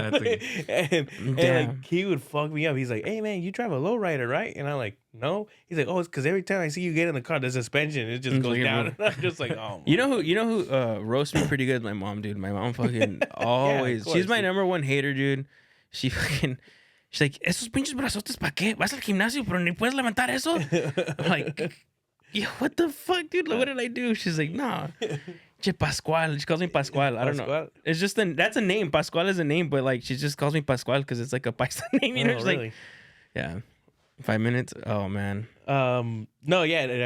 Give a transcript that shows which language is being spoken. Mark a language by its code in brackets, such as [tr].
[en] And like, he would fuck me up. He's like, hey man, you drive a lowrider, right? And I'm like, no. He's like, oh, it's because every time I see you get in the car, the suspension, it just goes down. And I'm just like, oh. You know who roasts me pretty good? My mom, dude. My mom fucking always. She's my number one hater, dude. She fucking. She's like, [es] esos pinches brazotes, ¿para qué? Vas al gimnasio, pero ni puedes levantar eso. [en] I'm like, yeah, what the fuck, dude? What did I do? She's like, nah. Che Pascual. She calls me Pascual. I don't know. It's just that's a name. Pascual is a name, but like she just calls me Pascual because it's like a Paisa name. You know, she's really? Like, yeah. 5 minutes. Oh man. No, yeah.